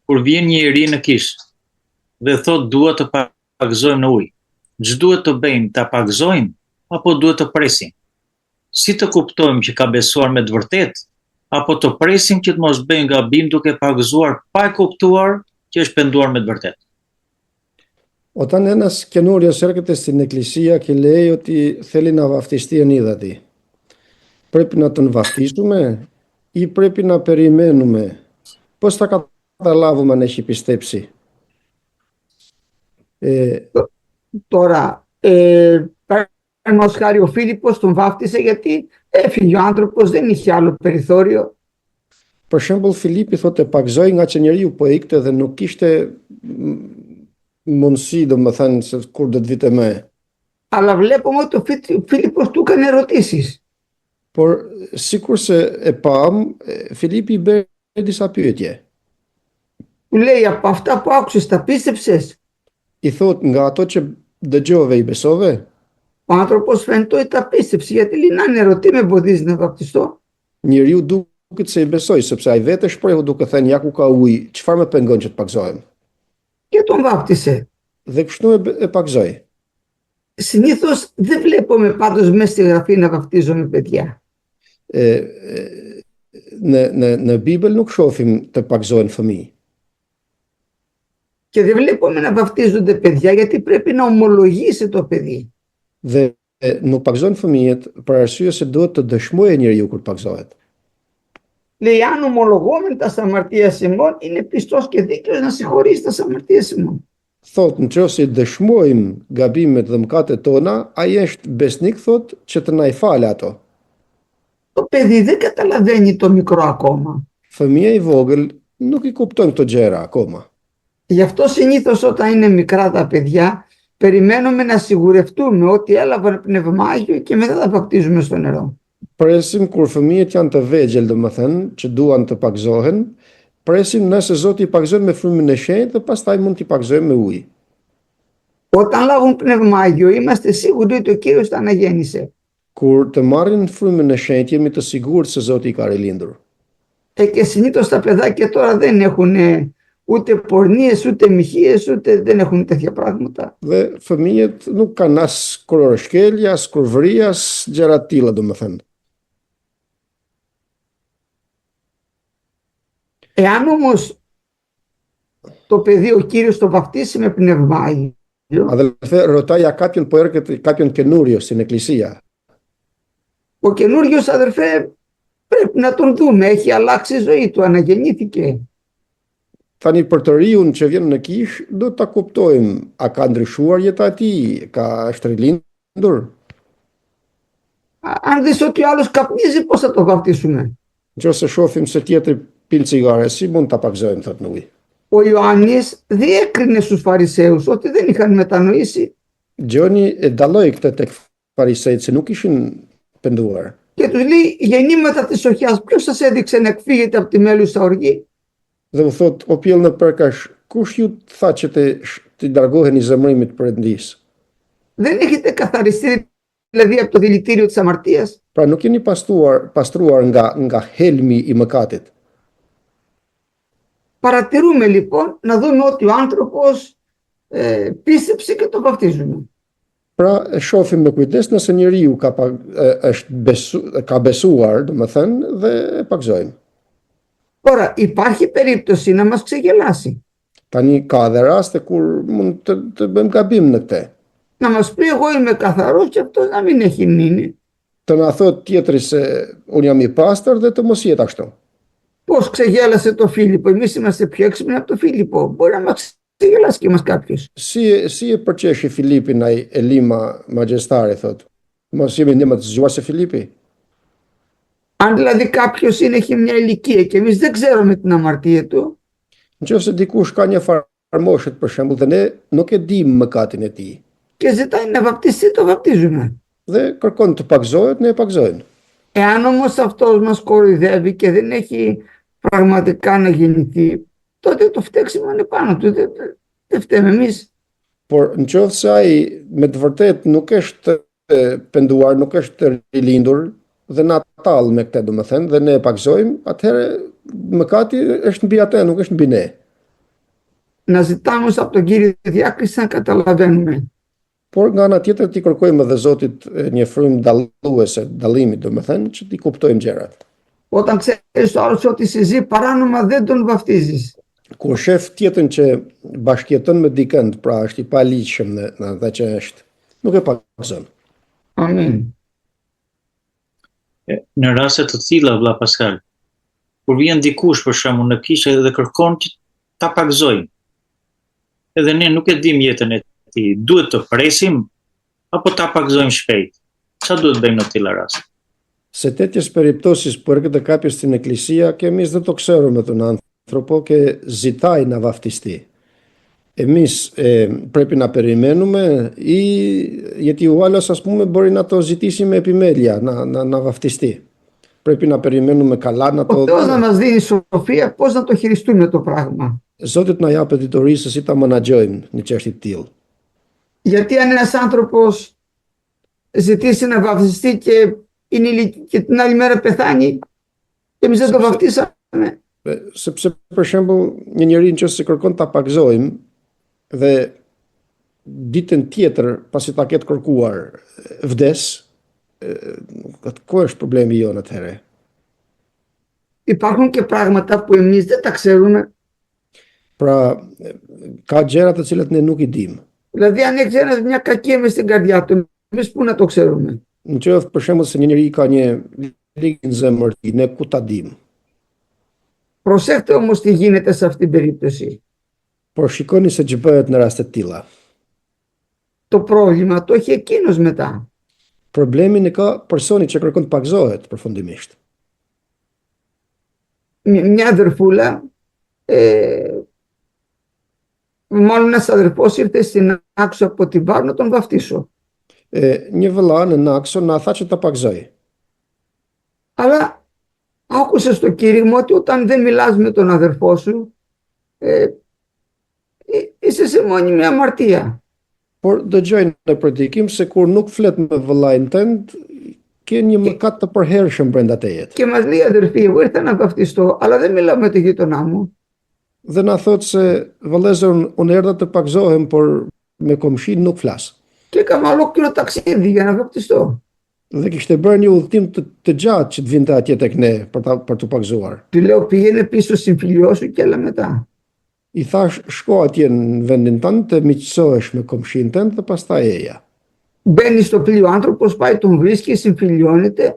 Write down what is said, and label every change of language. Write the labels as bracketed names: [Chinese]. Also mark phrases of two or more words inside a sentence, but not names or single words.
[Albanian] kur vjen një iri në kishë dhe thot duhet të pagëzojmë në ujë, ç'duhet të bëjmë, ta pagëzojmë apo duhet të presim? Si të kuptojmë që ka besuar me të vërtetë, apo të presim që të mos bëjmë gabim duke pagëzuar pa e kuptuar që është penduar me të vërtetë? [Greek] Όταν ένας καινούριος έρχεται στην εκκλησία και λέει ότι θέλει να βαφτιστεί εν ύδατι, πρέπει να τον βαφτίσουμε ή πρέπει να περιμένουμε? Πώς θα καταλάβουμε αν έχει πιστέψει? Τώρα, παραδείγματος χάρη ο Φίλιππος τον βάφτισε γιατί έφυγε ο άνθρωπος, δεν είχε άλλο περιθώριο. [Albanian] Për shembull, Filipi thotë pagzoi nga që njeriu po ikte dhe nuk kishte mundësi, domethënë, se kur do të vite më. [Greek] Αλλά βλέπουμε ότι ο Φίλιππος του έκανε ερωτήσεις. [Albanian] Por sikurse e pam, Filipi i bëri disa pyetje. [Greek] Του λέει από αυτά που άκουσες τα πίστεψες? [Albanian] I thot nga ato që dëgjove i besove? [Greek] Ο άνθρωπος φαίνεται ότι τα πίστεψε γιατί λέει να είναι ρωτή με εμποδίζει να βαπτιστώ. [Albanian] Njeriu duket se i besoi, sepse ai vetë shprehu duke thënë ja ku ka ujë, çfarë më pengon që të pagzohem? [Greek] Και τον βάπτισε. [Albanian] Dhe kështu e pagzoi. [Greek] Συνήθως δεν βλέπουμε πάντως μέσα στη γραφή να βαπτίζουμε παιδιά. [Albanian] Në Bibël nuk shohim të pagzohen fëmijë. [Greek] Και δεν βλέπουμε να βαπτίζονται παιδιά γιατί πρέπει να ομολογήσει το παιδί. [Albanian] Dhe nuk pagzohen fëmijët për arsye se duhet të dëshmojë njeriu kur pagzohet. [Greek] Λέει αν ομολογούμε τα αμαρτίας ημών είναι πιστός και δίκαιος να συγχωρήσει τα αμαρτίες ημών. [Albanian] Thot, nëse dëshmojmë gabimet dhe mëkatet tona, ai është besnik, thot, që të na i falë ato. [Greek] Το παιδί δεν καταλαβαίνει το μικρό ακόμα. [Albanian] Fëmia i vogël nuk i kupton këto gjëra akoma. [Greek] Γι' αυτό συνήθως όταν είναι μικρά τα παιδιά, περιμένουμε να σιγουρευτούμε ότι έλαβαν πνευμάγιο και μετά τα βαπτίζουμε στο νερό. [Albanian] Presim kur fëmijët janë të vegjël, domethënë, që duan të pagzohen, presim nëse Zoti i pagzon me frymën e shenjtë dhe pastaj mund t'i pagzojmë me ujë. [Greek] Όταν λάβουν πνευμάγιο, είμαστε σίγουροι ότι ο Κύριος τα αναγέννησε. [Albanian] Kur të marrin frymën e shenjtë, jemi të sigurt se Zoti i ka rilindur. [Greek] Και συνήθως τα παιδάκια τώρα δεν έχουν ούτε πορνίες, ούτε μοιχείες, ούτε δεν έχουν τέτοια πράγματα. [Albanian] Dhe fëmijët nuk kanë as kurorëshkelje, as kurvëri, as gjëra të tilla, domethënë. [Greek] Εάν όμως το παιδί ο Κύριος το βαφτίσει με πνευμάγιο, Αδελφέ, ρωτάει για κάποιον που έρχεται, κάποιον καινούριο στην εκκλησία. ο καινούριος αδερφέ πρέπει να τον δούμε, έχει αλλάξει η ζωή του, αναγεννήθηκε. [Albanian] Tani për të riun që vjen në kish, do ta kuptojmë, a ka ndryshuar jeta e tij, është rilindur? [Greek] Αν δεις ότι ο άλλος καπνίζει, πώς θα το βαφτίσουμε? [Albanian] Nëse shohim se tjetri pil cigare, si mund ta pagzojmë, thot në ujë. [Greek] Ο Ιωάννης διέκρινε στους Φαρισαίους ότι δεν είχαν μετανοήσει [Albanian] Gjoni e dalloi këtë tek farisejt se nuk ishin penduar. [Greek] και τους λέει γεννήματα της σοχιάς, ποιος σας έδειξε να εκφύγετε από τη μέλουσα οργή? [Albanian] Dhe u thot, o pjell në përkash, kush ju tha që të largoheni zemërimit perëndis? [Greek] Δεν έχετε καθαριστεί δηλαδή από το δηλητήριο της αμαρτίας? [Albanian] Pra nuk jeni pastruar nga helmi i mëkatit. [Greek] Παρατηρούμε λοιπόν να δούμε ότι ο άνθρωπος πίστεψε και το βαφτίζουμε. [Albanian] Pra e shohim me kujdes nëse njeriu ka besuar, domethënë, dhe e pagzojmë. [Greek] Τώρα υπάρχει περίπτωση να μας ξεγελάσει. [Albanian] Tani ka dhe raste kur mund të bëjmë gabim në këtë. [Greek] Να μας πει εγώ είμαι καθαρός και αυτός να μην έχει μείνει. [Albanian] Të na thot tjetri se unë jam i pastër dhe të mos jetë ashtu. [Greek] Πώς ξεγέλασε το Φίλιππο? Εμείς είμαστε πιο έξυπνοι από το Φίλιππο. Μπορεί να μας ξεγελάσει και μας κάποιος. [Albanian] Si e përqeshi Filipin ai Elima magjestari, thot. Mos jemi ne më të zgjuar se Filipi. [Greek] Αν δηλαδή κάποιος έχει μια ηλικία και εμείς δεν ξέρουμε την αμαρτία του, [Albanian] Nëse dikush ka një farë moshët për shembull dhe ne nuk e dimë mëkatin e tij [Greek] και ζητάει να βαπτιστεί, το βαπτίζουμε. [Albanian] dhe kërkon të pagzohet, ne e pagzojmë. [Greek] Εάν όμως αυτός μας κοροϊδεύει και δεν έχει πραγματικά να γεννηθεί, τότε το φταίξιμο είναι πάνω του. Δεν φταίμε εμείς. [Albanian] Por nëse ai me të vërtetë nuk është penduar, nuk është rilindur dhe na tall me këtë, domethënë, dhe ne e pagzojmë, atëherë mëkati është mbi atë, nuk është mbi ne. [Greek] να ζητάμε από τον Κύριο διάκριση να καταλαβαίνουμε. [Albanian] Por nga ana tjetër t'i kërkojmë edhe Zotit një frymë dalluese, dallimi, domethënë, që t'i kuptojmë gjërat. [Greek] Όταν ξέρεις το άλλος ότι σε ζει παράνομα δεν τον βαφτίζεις. [Albanian] Kur shef tjetën që bashkëjeton me dikënd, pra është i paligjshëm në atë që është, nuk e pagëzon. Amin. Në raste të tilla, vlla Paskal, kur vjen dikush për shembull në kishë dhe kërkon që ta pagëzojmë, edhe ne nuk e dimë jetën e tij, duhet të presim apo ta pagëzojmë shpejt? Çfarë duhet bëjmë në të tilla raste? [Greek] Se τέτοιες περιπτώσεις που έρχεται κάποιος στην εκκλησία και εμείς δεν το ξέρουμε τον άνθρωπο και ζητάει να βαφτιστεί. Εμείς πρέπει να περιμένουμε ή γιατί ο άλλος ας πούμε μπορεί να το ζητήσει με επιμέλεια να βαφτιστεί. Πρέπει να περιμένουμε καλά να το... Ο Θεός να μας δίνει σοφία πώς να το χειριστούμε το πράγμα. [Albanian] Zotit na japë ditorisë si ta menaxhojmë një çështje të tillë. [Greek] Γιατί αν ένας άνθρωπος ζητήσει να βαφτιστεί και την άλλη μέρα πεθάνει, εμείς δεν το βαφτίσαμε. [Albanian] Sepse për shembull një njeri nëse kërkon ta pagëzojmë dhe ditën tjetër pasi ta ketë kërkuar vdes, ku është problemi jonë atëherë? [Greek] Υπάρχουν και πράγματα που εμείς δεν τα ξέρουμε. [Albanian] Pra, ka gjëra të cilat ne nuk i dimë. [Greek] Δηλαδή αν έχεις ένας μια κακία μες στην καρδιά του, εμείς πού να το ξέρουμε? [Albanian] Në qoftë për shembull se një njeri ka një ligë në zemër, ne ku ta dimë? [Greek] Προσέχτε όμως τι γίνεται σε αυτήν την περίπτωση. [Albanian] Por shikoni se ç'bëhet në raste të tilla. [Greek] Το πρόβλημα το έχει εκείνος μετά. [Albanian] Problemin e ka personi që kërkon të pagëzohet përfundimisht. [Greek] Μια αδερφούλα, μάλλον ένας αδερφός ήρθε στην Άξο από την Βάρ να τον βαφτίσω. [Albanian] Një vëlla në Nakso na tha që ta pagëzoj. [Greek] Αλλά άκουσε στο κήρυγμα ότι όταν δεν μιλάς με τον αδερφό σου, είσαι σε μόνιμη αμαρτία. [Albanian] Por dëgjoj në predikim se kur nuk flet me vëllain tënd, ke një mëkat të përhershëm brenda teje. [Greek] Και μας λέει αδερφή, εγώ ήρθα να βαφτιστώ, αλλά δεν μιλάω με τον γείτονά μου. [Albanian] Dhe na thot se vëllezër unë erdha të pagëzohem, por me komshin nuk flas. [Greek] Και έκανα ολόκληρο ταξίδι για να βαπτιστώ. [Albanian] Dhe kishte bërë një udhtim të gjatë që të vinte atje tek ne për të pagëzuar. [Greek] Του λέω πήγαινε πίσω στην φιλιό σου και έλα μετά. [Albanian] I thash shko atje në vendin tënd të miqësohesh me komshin tënd dhe pastaj eja. [Greek] Μπαίνει στο πλοίο άνθρωπος, πάει τον βρίσκει, συμφιλιώνεται.